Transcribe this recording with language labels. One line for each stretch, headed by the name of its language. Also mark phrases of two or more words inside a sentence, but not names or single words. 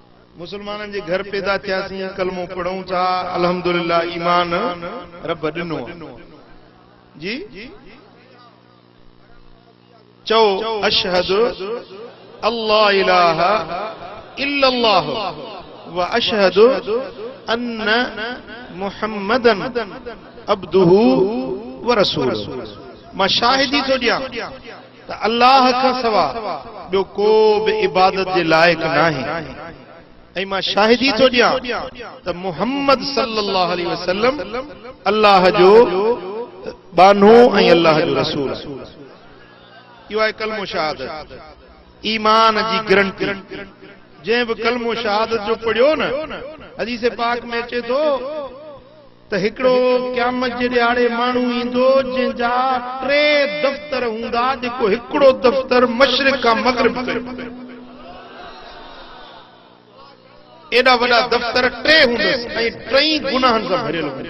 Sindhi: मुसलमाननि जे घर पैदा थियासीं, कलमो पढ़ूं था, अल्हम्दुलिल्लाह ईमान रब ॾिनो जी।
Arabic: चओ أشهد ألا إله إلا الله وأشهد أن محمدا عبده ورسوله.
Sindhi: मां शाहिदी थो ॾियां त अल्लाह खां सवा ॿियो को बि इबादत जे लाइक़ नाहे, ऐं मां शाहिदी थो ॾियां त मुहम्मद
Arabic: صلى الله عليه وسلم
Sindhi: अल्लाह जो बानो ऐं अल्लाह जो रसूल। इहो आहे कलमो शहादत, ईमान जी गारंटी। जंहिं बि कलमो शहादत जो पढ़ियो न, हदीस पाक में अचे थो त हिकिड़ो क़यामत जे ॾियारे माण्हू ईंदो जंहिंजा 3 दफ़्तर हूंदा, जेको हिकिड़ो दफ़्तर मशरिक़ खां मग़रिब ताईं, एॾा वॾा दफ़्तर 3 हूंदसि ऐं 3 गुनाहनि सां भरियल हूंदा।